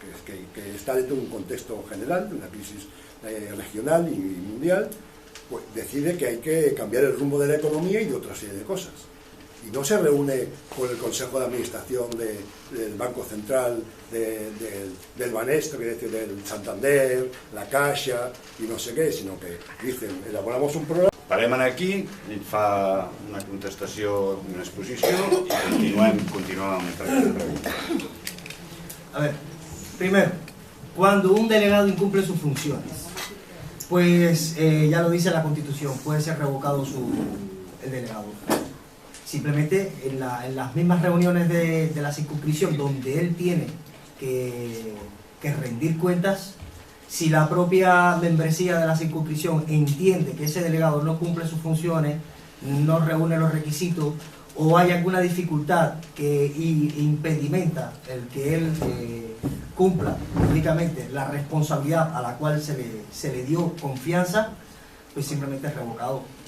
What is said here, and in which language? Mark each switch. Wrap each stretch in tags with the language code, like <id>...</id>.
<es>que está dentro de un contexto general, de una crisis regional y mundial, pues decide que hay que cambiar el rumbo de la economía y de otra serie de cosas. y no se reúne con el Consejo de Administración del Banco Central, del Banesco, quiere decir, del Santander, la Caixa y no sé qué, sino que dicen, elaboramos un programa.</es> <ca>Parem aquí, ell fa una contestació, una exposició i continuem amb aquesta pregunta.</ca> <es>A ver, primero, cuando un delegado incumple sus funciones, pues ya lo dice la Constitución, puede ser revocado el delegado. Simplemente en las mismas reuniones de la circunscripción donde él tiene que rendir cuentas, si la propia membresía de la circunscripción entiende que ese delegado no cumple sus funciones, no reúne los requisitos o hay alguna dificultad que impedimenta el que él cumpla públicamente la responsabilidad a la cual se le dio confianza, pues simplemente es revocado.</es>